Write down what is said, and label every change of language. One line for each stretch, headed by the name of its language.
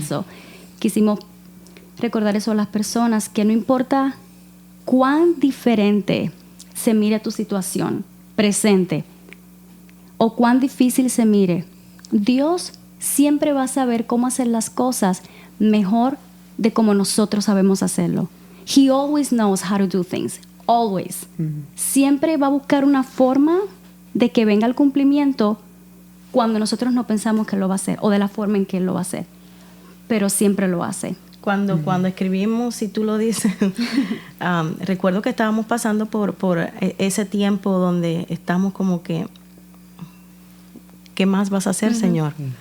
Spanish: So, quisimos recordar eso a las personas, que no importa cuán diferente se mire tu situación presente o cuán difícil se mire, Dios siempre va a saber cómo hacer las cosas mejor de como nosotros sabemos hacerlo.
English: He always knows how to do things. Always.
Spanish: Siempre va a buscar una forma de que venga el cumplimiento cuando nosotros no pensamos que lo va a hacer o de la forma en que Él lo va a hacer. Pero siempre lo hace. Cuando escribimos, si tú lo dices, recuerdo que estábamos pasando por ese tiempo donde estamos como que, ¿qué más vas a hacer, Señor?